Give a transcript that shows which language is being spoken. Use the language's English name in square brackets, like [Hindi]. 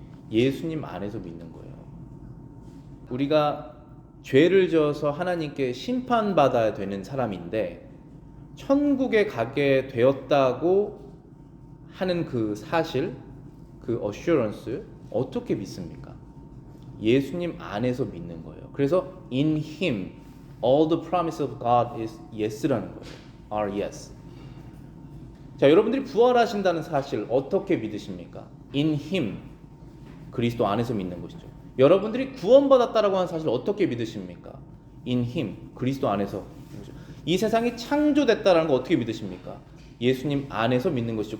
[Korean] 예수님 안에서 믿는 거예요. 우리가 죄를 지어서 하나님께 심판받아야 되는 사람인데 천국에 가게 되었다고 하는 그 사실, 그 assurance 어떻게 믿습니까? 예수님 안에서 믿는 거예요. [English] 그래서 in him all the promise of God is yes라는 [Korean] 거예요. [English] are yes. [Korean] 자, 여러분들이 부활하신다는 사실 어떻게 믿으십니까? [English] in him [Korean] 그리스도 안에서 믿는 것이죠. 여러분들이 구원받았다라고 하는 사실 어떻게 믿으십니까? [English] in him [Korean] 그리스도 안에서. 이 세상이 창조됐다라는 거 어떻게 믿으십니까? 예수님 안에서 믿는 것이죠.